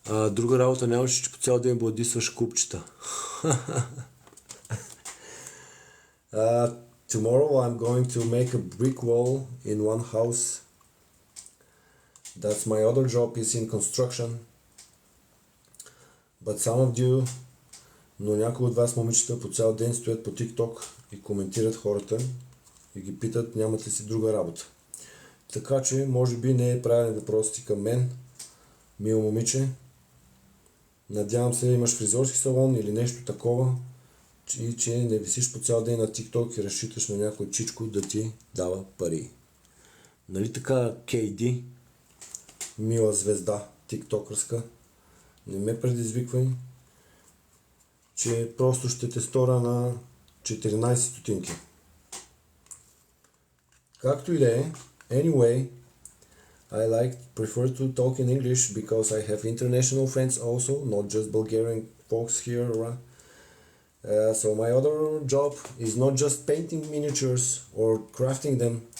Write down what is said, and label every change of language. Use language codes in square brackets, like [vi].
[bg] Друга работа нямаше, че по цял ден бладисваш купчета. [en] Tomorrow I'm going to make a brick wall in one house. That's my other job, is in construction. But some of you, [bg] но някои от вас, момичета, по цял ден стоят по TikTok и коментират хората и ги питат нямат ли си друга работа. Така че, може би не е правилен въпрос ти към мен, мило момиче. Надявам се, имаш фризорски салон или нещо такова, и че не висиш по цял ден на TikTok и разчиташ на някой чичко да ти дава пари. Нали така, KD, мила звезда, тиктокърска, не ме предизвиквай, че просто ще те стора на 14 стотинки. Както и да е, [en] anyway, I prefer to talk in English because I have international friends also, not just Bulgarian folks here around. So my other job is not just painting miniatures or crafting them.